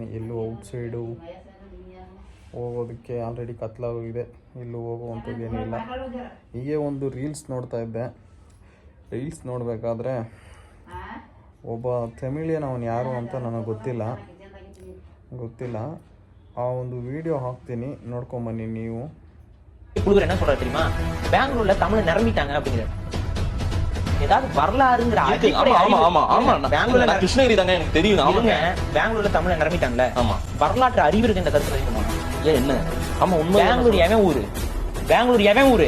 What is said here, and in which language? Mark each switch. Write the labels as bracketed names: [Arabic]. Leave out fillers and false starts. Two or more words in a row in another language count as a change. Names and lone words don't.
[Kannada] ಎಲ್ಲೂ ಔಟ್ಸೈಡು ಹೋಗೋದಕ್ಕೆ ಆಲ್ರೆಡಿ ಕತ್ಲಾಗೋಗಿದೆ, ಎಲ್ಲೂ ಹೋಗುವಂಥದ್ದು ಏನಿಲ್ಲ. ಹೀಗೆ ಒಂದು ರೀಲ್ಸ್ ನೋಡ್ತಾ ಇದ್ದೆ. ರೀಲ್ಸ್ ನೋಡಬೇಕಾದ್ರೆ ಒಬ್ಬ ತಮಿಳಿಯನ್ ಅವನು ಯಾರು ಅಂತ ನನಗೆ ಗೊತ್ತಿಲ್ಲ. ಆ ಒಂದು ವಿಡಿಯೋ ಹಾಕ್ತೀನಿ, ನೋಡ್ಕೊಂಬನ್ನಿ ನೀವು. [Tamil] குடுக்குற என்ன சொல்ற தெரியுமா, பெங்களூர்ல தமிழ் நிரம்பிட்டாங்க அப்படிங்கிற ஏதாவது வரலாறுங்கிற பெங்களூர்ல கிருஷ்ணகிரி தாங்க எனக்கு தெரியும். ஆமாங்க, பெங்களூர்ல தமிழ நிரம்பிட்டாங்கல்ல. ஆமா, வரலாற்று அறிவு இருக்கு இந்த கருத்து தெரியுமா? ஏன் என்ன? ஆமா உண்மை. பெங்களூர் எவன் ஊரு? பெங்களூர் எவன் ஊரு?